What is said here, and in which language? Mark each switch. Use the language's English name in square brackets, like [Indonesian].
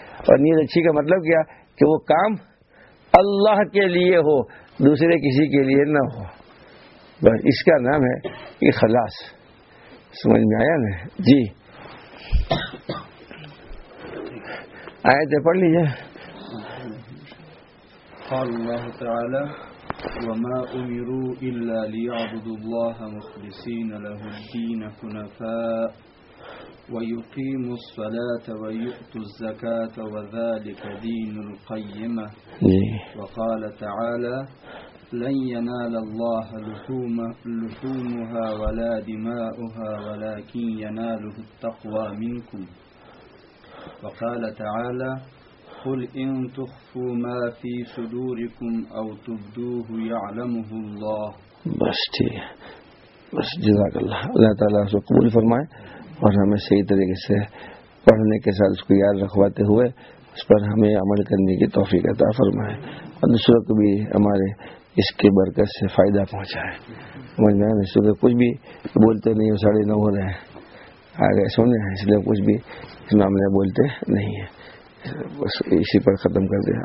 [Urdu] اور نیت اچھی کا مطلب کیا, کہ وہ کام اللہ کے لیے ہو, دوسرے کسی کے لیے نہ ہو. بس اس کا نام ہے اخلاص. سمجھ میں آیا نا؟ جی آیتیں پڑھ لیجیے. [Arabic] قال اللہ تعالی وما امروا الا ليعبدوا الله مخلصين له الدين حنفاء ويقيموا الصلاة ويؤتوا الزكاة وذلك دين القيمة. وقال تعالى لن ينال الله لحومها ولا دماؤها ولكن يناله التقوى منكم. وقال تعالى قل إن تخفوا ما في صدوركم أو تبدوه يعلمه الله. [Urdu] بس بس جزاک اللہ. اللہ تعالیٰ اس کو قبول فرمائے اور ہمیں صحیح طریقے سے پڑھنے کے ساتھ اس کو یاد رکھواتے ہوئے اس پر ہمیں عمل کرنے کی توفیق عطا فرمائے اور دوسروں کو بھی ہمارے اس کے برکت سے فائدہ پہنچائے. سمجھ میں آنے سے کچھ بھی بولتے نہیں ہو, ساڑھے نو ہو رہے ہیں آگے سونے ہیں, اس لیے کچھ بھی اس معاملے بولتے نہیں ہیں, بس اسی پر ختم کر دیں.